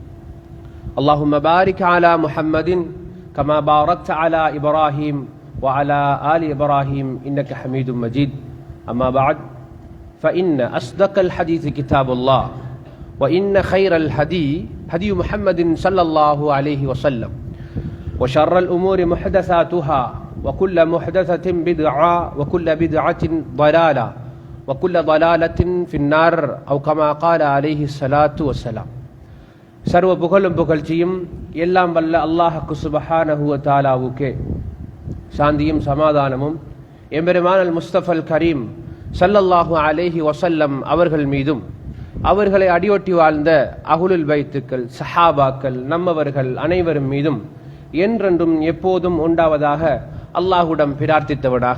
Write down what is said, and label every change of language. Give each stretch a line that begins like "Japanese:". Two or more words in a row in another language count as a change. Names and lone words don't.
Arabic: اللهم بارك على محمد كما باركت على إبراهيم وعلى آل إبراهيم إنك حميد مجيد أما بعد فإن أصدق الحديث كتاب الله وإن خير الهدي هدي محمد صلى الله عليه وسلم وشر الأمور محدثاتها وكل محدثة بدعة وكل بدعة ضلالة وكل ضلالة في النار أو كما قال عليه الصلاة والسلام
Tamil: சர்வ புகழும் புகழ்ச்சியும் எல்லாம் வல்ல அல்லாஹ்வுக்கு
Arabic: سبحانه وتعالى
Tamil: சாந்தியும் சமாதானமும் எம்பெருமான்
Arabic: المصطفى الكريم صلى الله عليه وسلم
Tamil: அவர்கள் மீதும் அவர்களை அடியொட்டி வாழ்ந்த
Arabic: أهل البيت
Tamil: சஹாபாக்கள் நம்மவர்கள் அனைவரும் மீதும் என்றென்றும் எப்போதும் உண்டாவதாக அல்லாஹ்விடம் பிரார்த்தித்தவனாக.